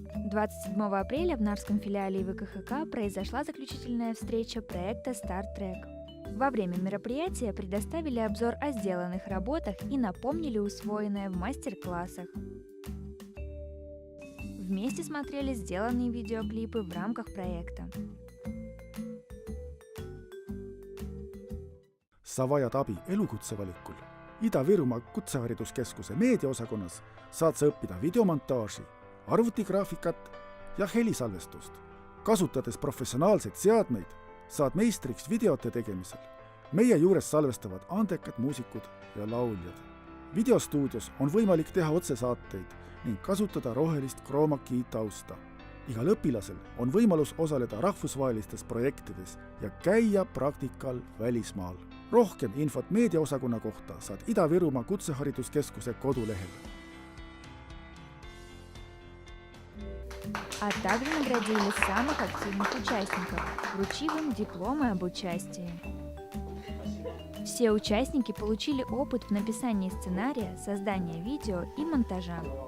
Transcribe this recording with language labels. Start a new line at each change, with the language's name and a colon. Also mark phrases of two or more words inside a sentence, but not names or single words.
Russian: 27 апреля в Нарвском филиале ВКХК произошла заключительная встреча проекта Star Trek. Во время мероприятия предоставили обзор о сделанных работах и напомнили усвоенное в мастер-классах. Вместе смотрели сделанные видеоклипы в рамках проекта.
Estonian: Sa vajad abi elukutsevalikul. Ida-Virumaa Kutsehariduskeskuse meediaosakonnas saad sa õppida videomontaaži, arvutigraafikat ja helisalvestust. Kasutades professionaalseid seadmeid, saad meistriks videote tegemisel. Meie juures salvestavad andekad muusikud ja lauljad. Videostuudios on võimalik teha otsesaateid ning kasutada rohelist
English: chroma key
Estonian: tausta. Igal õpilasel on võimalus osaleda rahvusvahelistes projektides ja käia praktikal välismaal. Rohkem infot meediaosakonna kohta saad Ida-Virumaa Kutsehariduskeskuse kodulehel.
Russian: А также наградили самых активных участников, вручив им дипломы об участии. Все участники получили опыт в написании сценария, создании видео и монтажа.